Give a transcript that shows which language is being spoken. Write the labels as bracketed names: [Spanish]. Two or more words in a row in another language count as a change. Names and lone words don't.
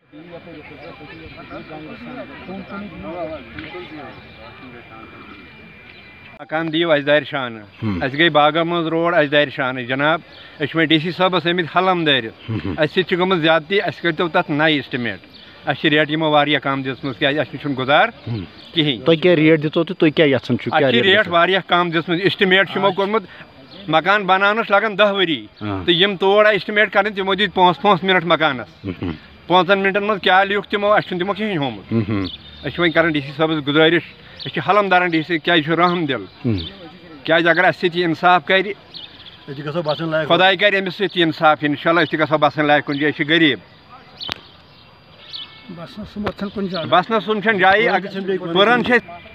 [Kashmiri] مکان دیو اس دار شان اس گئی باغا مز روڈ اس دار شان جناب اس ڈی سی صاحبس آمت حلم دار اس سۭتۍ چھِ گٔمٕژ زیادتی اس کٔرتو تتھ نَیہِ اسٹِمیٹ اس چھِ ریٹ یِمو واریاہ کم دِژمٕژ کیازِ اَسہِ چھُنہٕ گُزار کِہیٖنۍ تۄہہِ کیٛاہ ریٹ دِژو تہٕ تُہۍ کیٛاہ یژھان چھِو اَسہِ چھِ ریٹ واریاہ کم دِژمٕژ اسٹِمیٹ چھُ یِمو کوٚرمُت مکان بناونس لگان 10 ؤری تہٕ یِم تور آیہِ اسٹِمیٹ کرنہِ تِمو دِتۍ 5 منٹ مکانس 5 منٹن منٛز کیٛاہ لیوٗکھ تِمو اَسہِ چھُنہٕ تِمو کِہیٖنۍ ہومُت أسۍ چھِ وۄنۍ کران ڈی سی صٲبس گُزٲرِش أسۍ چھِ حلم دارن ڈی سی کیازِ چھُ رحم دِل کیازِ اگر اَسہِ سۭتۍ یہِ انصاف کرِ خۄداے کرِ أمِس سۭتۍ انصاف انشاءاللہ أسۍ تہِ گژھو بسن لایق کُنہِ جایہِ أسۍ چھِ غریٖب بسنس سُم چھنہٕ جایہِ پٔرن چھِ